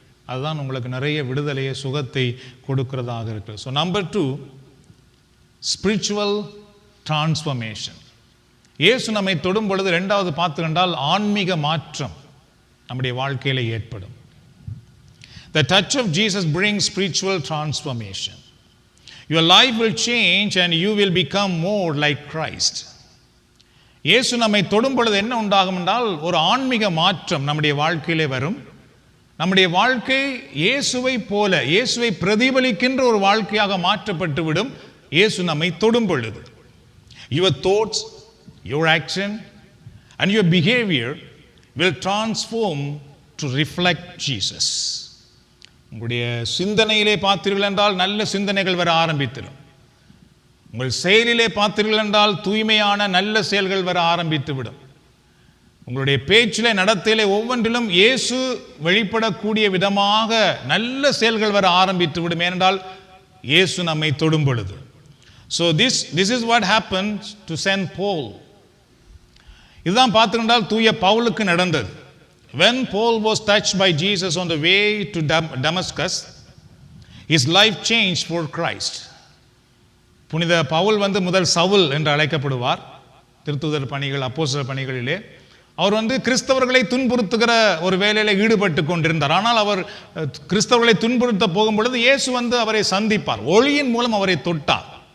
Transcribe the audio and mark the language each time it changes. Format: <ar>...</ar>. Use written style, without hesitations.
<ta>அதுதான் உங்களுக்கு நிறைய விடுதலையை, சுகத்தை கொடுக்கிறதாக இருக்குது.</ta> <en>So number 2, spiritual transformation.</en> <ta>இயேசு நம்மை தொடும் பொழுது இரண்டாவது பார்த்து கண்டால் ஆன்மீக மாற்றம் நம்முடைய வாழ்க்கையில் ஏற்படும்.</ta> <en>The touch of Jesus brings spiritual transformation. Your life will change and you will become more like Christ.</en> <ta>இயேசு நம்மை தொடும் பொழுது என்ன உண்டாகும் என்றால் ஒரு ஆன்மீக மாற்றம் நம்முடைய வாழ்க்கையிலே வரும். நம்முடைய வாழ்க்கை இயேசுவை போல, இயேசுவை பிரதிபலிக்கின்ற ஒரு வாழ்க்கையாக மாற்றப்பட்டு விடும் இயேசு நம்மை தொடும் பொழுது.</ta> <en>Your thoughts, your action and your behavior will transform to reflect Jesus.</en> <ta>உங்களுடைய சிந்தனையிலே பார்த்தீர்கள் என்றால் நல்ல சிந்தனைகள் வர ஆரம்பித்திடும். உங்கள் செயலிலே பார்த்தீர்கள் என்றால் தூய்மையான நல்ல செயல்கள் வர ஆரம்பித்து விடும். உங்களுடைய பேச்சிலே நடத்தையிலே ஒவ்வொன்றிலும் இயேசு வெளிப்படக்கூடிய விதமாக நல்ல செயல்கள் வர ஆரம்பித்து விடும். ஏனென்றால் இயேசு நம்மை தொடும் பொழுது.</ta> <en>So this is what happened to Saint Paul.</en> <ta>இதுதான் பார்த்துக்கிட்டால் தூய பவுலுக்கு நடந்தது.</ta> <en>When Paul was touched by Jesus on the way to Damascus, his life changed for Christ.</en> <ta>புனித பவுல் முதல் சவுல் என்று அழைக்கப்படுவார். திருத்தூதர் பணிகள், அப்போஸ்தலர் பணிகளிலே அவர் கிறிஸ்தவர்களை துன்புறுத்துகிற ஒரு வேலையில ஈடுபட்டு கொண்டிருந்தார். ஆனால் அவர் கிறிஸ்தவர்களை துன்புறுத்த போகும்பொழுது இயேசு அவரை சந்திப்பார். ஒளியின் மூலம் அவரை தொட்டார்.</ta>